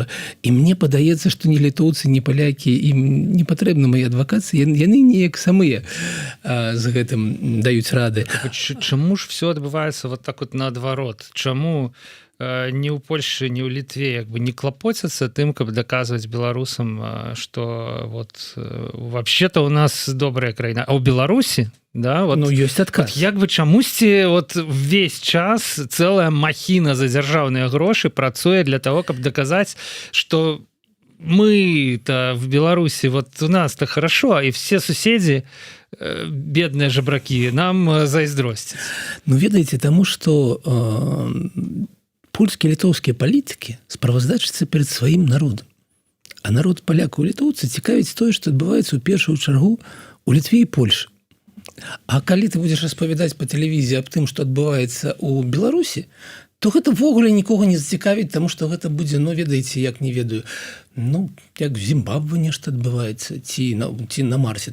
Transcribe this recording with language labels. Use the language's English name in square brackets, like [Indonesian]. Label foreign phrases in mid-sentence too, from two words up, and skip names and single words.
[Belarusian] І мне падаецца, што ні літоўцы, ні палякі, ім не патрэбна мае адвакацыі, яны неяк самыя з гэтым даюць рады. Чаму ж все адбываецца [Russian] вот так вот [Belarusian] наадварот? Чаму ні ў Польшы, ні ў Літве як бы не клапоцяцца тым, каб даказваць беларусам, што [Russian] вот вообще-то у нас [Belarusian] добрая краіна, а ў Беларусі, да, вот, ну, ёсць адказ. Вот, як бы чамусьці вот увесь час цэлая махіна за дзяржаўныя грошы працуе [Russian] для того, [Belarusian] каб даказаць, што [Russian] мы-то в Беларуси, вот у нас-то хорошо, и все соседи, бедные жабраки, [Belarusian] нам зайздросцяць. Ну, ведаеце, таму што польскія, літоўскія палітыкі справаздачацца перад сваім народам. А народ палякаў і літоўцы цікавіць тое, што адбываецца ў першую чаргу у Літве і Польшы. А калі ты будзеш распавядаць па тэлевізіі аб тым, што адбываецца ў Беларусі, то гэта ввогуле нікога не зацікавіць, таму што гэта будзе, ну, ведаеце, як не ведаю, ну, як в Зімбабве нешта адбываецца, ці на Марсе.